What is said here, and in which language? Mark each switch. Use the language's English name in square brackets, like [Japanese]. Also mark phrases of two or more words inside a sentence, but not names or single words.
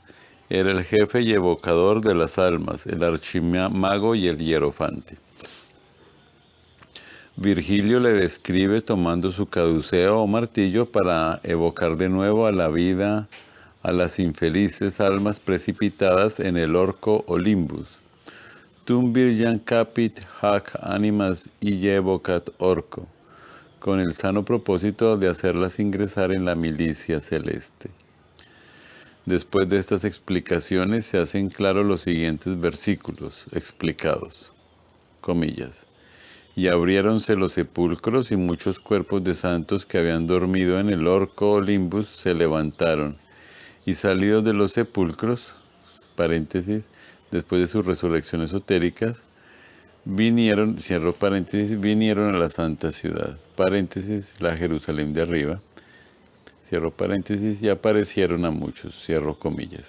[Spanish] Era el jefe y evocador de las almas, el archimago y el hierofante. Virgilio le describe tomando su caduceo o martillo para evocar de nuevo a la vida a las infelices almas precipitadas en el orco o limbus. [Latin] Tum virgan capit hac animas ille evocat orco, [Spanish] con el sano propósito de hacerlas ingresar en la milicia celeste. Después de estas explicaciones se hacen claros los siguientes versículos explicados, comillas. Y abriéronse los sepulcros y muchos cuerpos de santos que habían dormido en el orco o limbus se levantaron, y salidos de los sepulcros, paréntesis, después de su resurrección esotérica, vinieron, cierro paréntesis, vinieron a la santa ciudad, paréntesis, la Jerusalén de arriba, cierro paréntesis, y aparecieron a muchos, cierro comillas.